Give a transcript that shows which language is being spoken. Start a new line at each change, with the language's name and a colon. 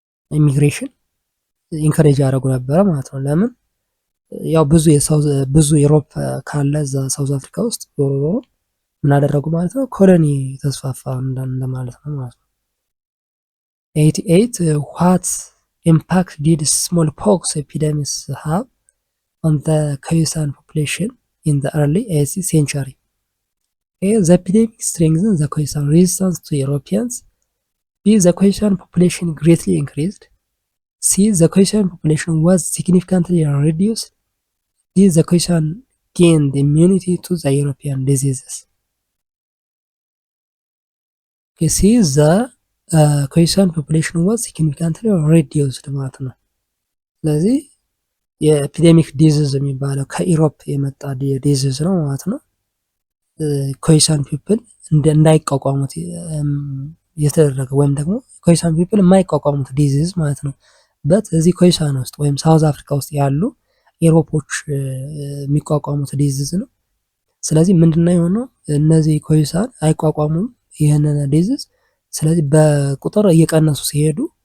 Amharic: ኢሚግሬሽን ኢንከሬጅ ያደረጉ ነበረ ማለት ነው። ለምን ያው ብዙ ኢሮፕ ካለ እዛ ሳውዝ አፍሪካ ውስጥ ዞሮ ዞሮ ምን አደረጉ ማለት ነው ኮሎኒ ተስፋፋ እንደማለት ነው ማለት ነው። 88
English: what impact did smallpox epidemics have on the Khoisan population in the early 18th century? A. The epidemic strengthened the Khoisan resistance to Europeans. B. The Khoisan population greatly increased. C. The Khoisan population was significantly reduced. D. The Khoisan gained immunity to the European diseases. Okay, C. The Khoisan population was significantly reduced
Amharic: ማለት ነው። ስለዚህ የኤፒዴሚክ ዲዚዝ የሚባለው ከኢሮፕ የመጣ ዲዚዝ ነው ማለት ነው። ኮይሳን ፒፕል እንዳይቋቋሙት የተደረገ ወይም ደግሞ ኮይሳን ፒፕል የማይቋቋሙት ዲዚዝ ማለት ነው። በት እዚህ ኮይሳን ውስጥ ወይም ሳውዝ አፍሪካ ውስጥ ያሉ ኢሮፖች የሚቋቋሙት ዲዚዝ ነው። ስለዚህ ምንድነው የሆነው እነዚህ ኮይሳን አይቋቋሙም ይህንን ዲዚዝ። ስለዚህ በቁጥር እየቀነሱ ሲሄዱ